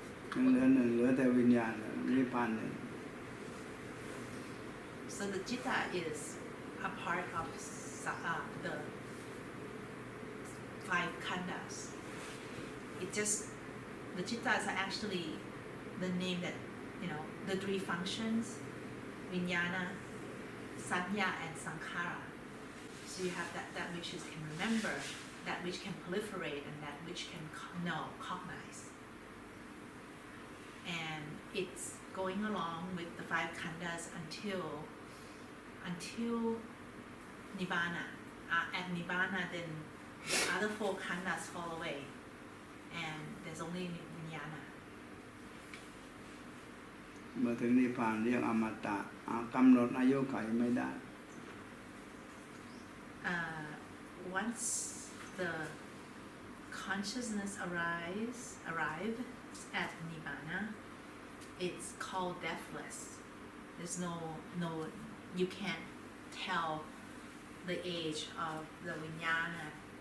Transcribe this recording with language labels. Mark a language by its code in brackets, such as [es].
[th] เหลือหนึ่งเหลือแต่วิญญาณนิพพานหนึ่ง [en] So the citta is a part of the five khandhas. The cittas are actually the name that, the three functions, vijnana, sanya, and sankhara. So you have that which is can remember, that which can proliferate, and that which can cognize. And it's going along with the five khandhas until nibbana. At nibbana, then the other four khandhas fall away, and there's only vijnana. [th] เมื่อถึงนิพพานเรียกอมตะกำหนดอายุขัยไม่ได้ [en] Once the consciousness arrives at nibbana, it's called deathless. There's no you can't tell the age of the vijnana.